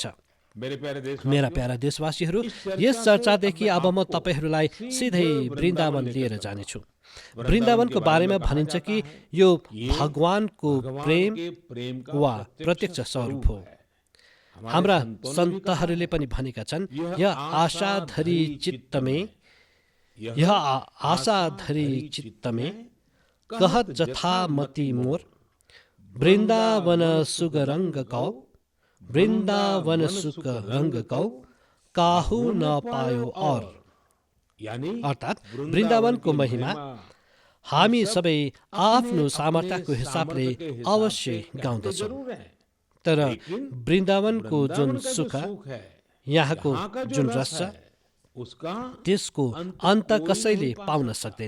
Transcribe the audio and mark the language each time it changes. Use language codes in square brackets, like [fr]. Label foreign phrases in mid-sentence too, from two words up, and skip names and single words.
[ne] मेरा प्यारा देशवासीहरू, यस चर्चादेखि अब म तपाईहरूलाई सिधै वृन्दावन लिएर जानेछु। वृन्दावनको बारेमा भनिन्छ कि यो भगवानको प्रेम वा प्रत्यक्ष स्वरूप हो। हाम्रा सन्तहरूले पनि भनेका छन्, [bra] यह आशाधरी चित्तमे कहत जथामति मोर, वृन्दावन सुग रंग कौ, वृन्दावन सुख रंग कौ, काहु न पायो और। [ne] अर्थात् वृन्दावनको महिमा हामी सबै आफ्नो सामर्थ्यको हिसाबले अवश्य गाउँदछौँ, तर वृन्दावनको जुन सुख, यहाँको जुन रस छ, त्यसको अन्त कसैले पाउन सक्दैन।